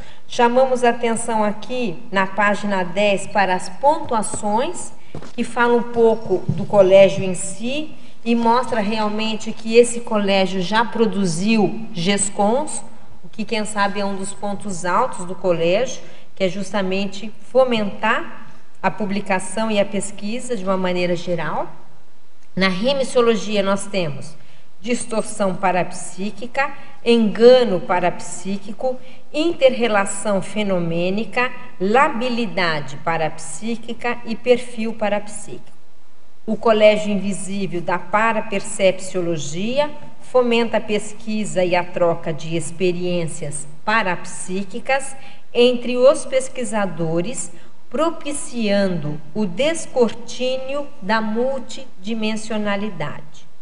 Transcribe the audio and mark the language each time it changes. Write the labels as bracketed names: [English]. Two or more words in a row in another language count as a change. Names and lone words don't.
[Portuguese] Chamamos a atenção aqui na página 10 para as pontuações, que falam um pouco do colégio em si, e mostra realmente que esse colégio já produziu GESCONs, o que quem sabe é um dos pontos altos do colégio, que é justamente fomentar a publicação e a pesquisa de uma maneira geral. Na remissiologia nós temos distorção parapsíquica, engano parapsíquico, interrelação fenomênica, labilidade parapsíquica e perfil parapsíquico. O Colégio Invisível da Parapercepciologia fomenta a pesquisa e a troca de experiências parapsíquicas entre os pesquisadores, propiciando o descortínio da multidimensionalidade.